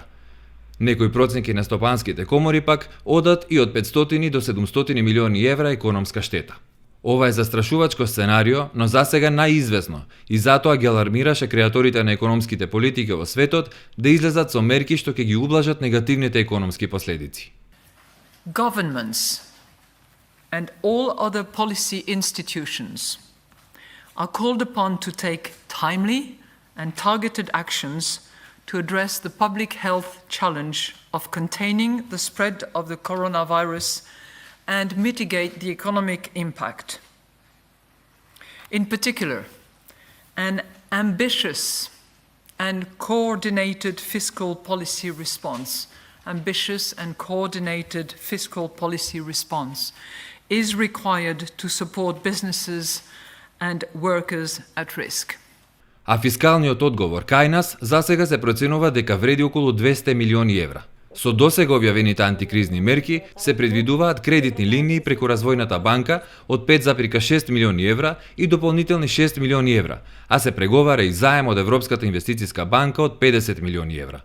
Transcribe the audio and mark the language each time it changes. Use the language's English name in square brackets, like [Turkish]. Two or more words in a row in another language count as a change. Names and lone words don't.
[Macedonian] Некои проценки на стопанските комори пак одат и од 500 до 700 милиони евра економска штета. Ова е застрашувачко сценарио, но засега најизвестно и затоа ги алармираше креаторите на економските политики во светот да излезат со мерки што ќе ги ублажат негативните економски последици. [English] Governments and all other policy institutions are called upon to take timely and targeted actions to address the public health challenge of containing the spread of the coronavirus and mitigate the economic impact. In particular, an ambitious and coordinated fiscal policy response, ambitious and coordinated fiscal policy response, is required to support businesses and workers at risk. [Macedonian] А фискалниот одговор кај нас засега се проценува дека вреди околу 200 милиони евра. Со досега објавените антикризни мерки се предвидуваат кредитни линии преку Развојната банка од 5,6 милиони евра и дополнителни 6 милиони евра, а се преговара и заем од Европската инвестициска банка од 50 милиони евра.